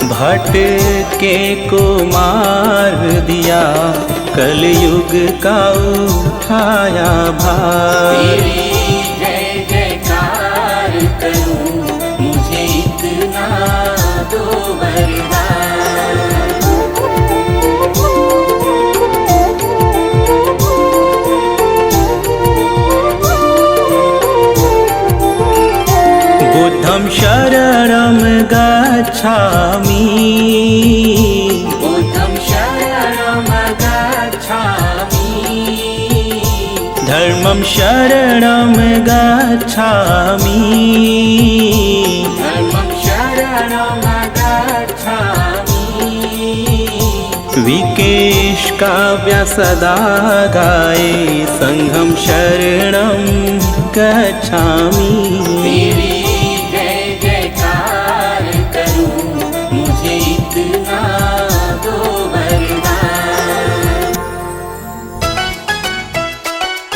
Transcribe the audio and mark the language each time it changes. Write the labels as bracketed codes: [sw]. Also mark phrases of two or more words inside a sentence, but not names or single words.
[hi] भटके को मार दिया, कलयुग का उठाया भार। तेरी जय जयकार करूं, मुझे इतना दो वरदान। [pi] बुद्धं शरणं गच्छामि, बुद्धं शरणं गच्छामि, धर्मं शरणं गच्छामि, धर्मं शरणं गच्छामि। [hi] विकेश काव्य सदा गाये, [pi] संघं शरणं गच्छामि। [hi] तेरी जय जयकार करूं, मुझे इतना दो वरदान।